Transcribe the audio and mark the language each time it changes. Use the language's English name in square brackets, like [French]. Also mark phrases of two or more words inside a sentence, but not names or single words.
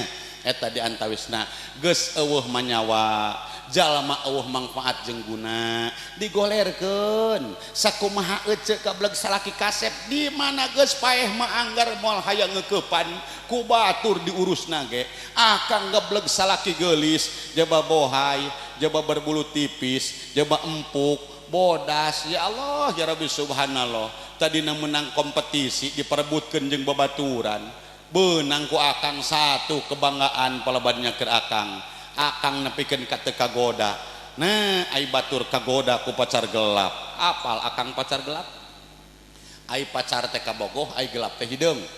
[Sundanese] Eta di antawisna geus eueuh manyawa, jalma eueuh manfaat jeung guna, digolerkeun sakumaha eceuk kableg salaki kasep di mana geus paeh mah anggar moal hayang ngeukepan ku batur diurusna ge. Akang gebleg salaki geulis, jaba bohay, jaba berbulu tipis, jaba empuk, bodas. [Arabic] يا الله يا ربي سبحان الله. [Sundanese] Tadina menang kompetisi diperebutkeun jeung babaturan. Beunang ku akang [Indonesian] satu kebanggaan [Sundanese] palabannya keur akang. Akang nepikeun ka teu kagoda. Nah, ai batur kagoda ku pacar gelap. Apal akang pacar gelap? Ai pacar teh kabogoh, ai gelap teh hideung.